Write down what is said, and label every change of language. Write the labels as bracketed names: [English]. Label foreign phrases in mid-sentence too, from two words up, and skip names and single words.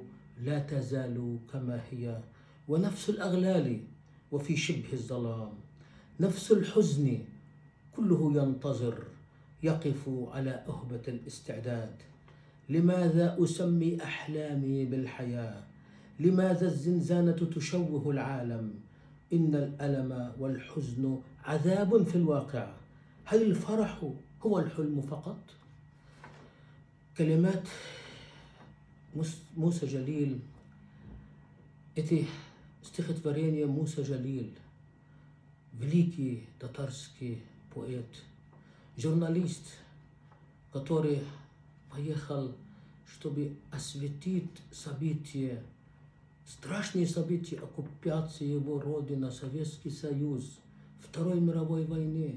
[Arabic] لا تزال كما هي ونفس الأغلال وفي شبه الظلام نفس الحزن كله ينتظر يقف على أهبة الاستعداد لماذا أسمي أحلامي بالحياة لماذا الزنزانة تشوه العالم إن الألم والحزن عذاب في الواقع هل الفرح هو الحلم فقط؟ كلمات Муса Джалиль, [Russian] эти стихотворения Муса Джалиль, великий татарский поэт, журналист, который поехал, чтобы осветить события, страшные события оккупации его родины, Советский Союз, Второй мировой войны.